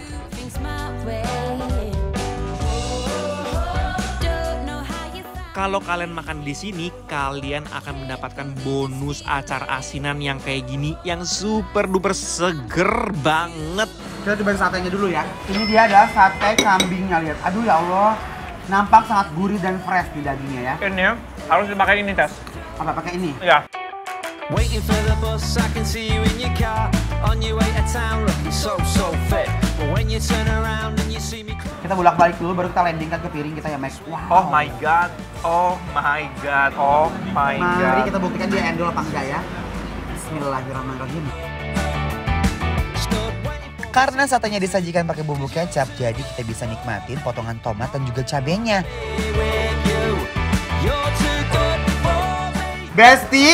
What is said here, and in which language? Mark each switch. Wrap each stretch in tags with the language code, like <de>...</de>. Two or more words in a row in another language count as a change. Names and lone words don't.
<id>Kalau kalian makan di sini, kalian akan mendapatkan bonus acar asinan yang kayak gini yang</id> <en>super duper</en> <id>seger banget. Kita cobain satenya dulu ya. Ini dia ada sate kambingnya, lihat. Aduh</id> <ar>ya Allah.</ar> <id>Nampak sangat gurih dan fresh di dagingnya ya. Ini harus dipakai ini, Tes. Apa pakai ini? Iya.</id> <en>Waiting for the bus, I can see you in your car. On your way to town, looking so fit. But when you turn around and you see me.</en> <id>Kita bolak-balik dulu, baru kita landingkan ke piring kita ya, Max. Wow.</id> <en>Oh my god. Oh my god. Oh my god.</en> <id>Mari kita buktikan dia endol apa enggak ya. Bismillahirrahmanirrahim. Karena satenya disajikan pakai bumbu kecap, jadi kita bisa nikmatin potongan tomat dan juga cabenya. Besti,</id>